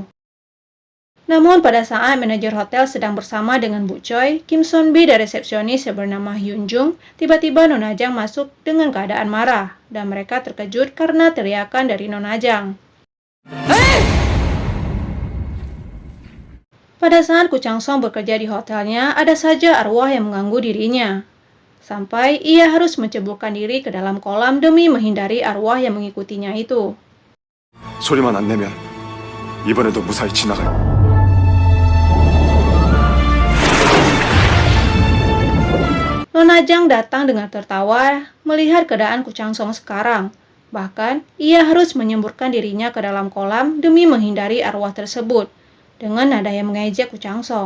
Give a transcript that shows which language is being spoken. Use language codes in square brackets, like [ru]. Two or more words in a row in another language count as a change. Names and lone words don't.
[id] Namun pada saat manajer hotel sedang bersama dengan Bu Choi, Kim Son Bi dan resepsionis yang bernama Hyun Jung, tiba-tiba Nona Jang masuk dengan keadaan marah, dan mereka terkejut karena teriakan dari Nona Jang. Pada saat Ku Chang Song bekerja di hotelnya, ada saja arwah yang mengganggu dirinya. Sampai ia harus menceburkan diri ke dalam kolam demi menghindari arwah yang mengikutinya itu. [ko] 소리만 안 내면 이번에도 무사히 지나갈. [id] Nona Jang datang dengan tertawa melihat keadaan Ku Chang Song sekarang. Bahkan, ia harus menyemburkan dirinya ke dalam kolam demi menghindari arwah tersebut, dengan nada yang mengejek Ku Chang Song.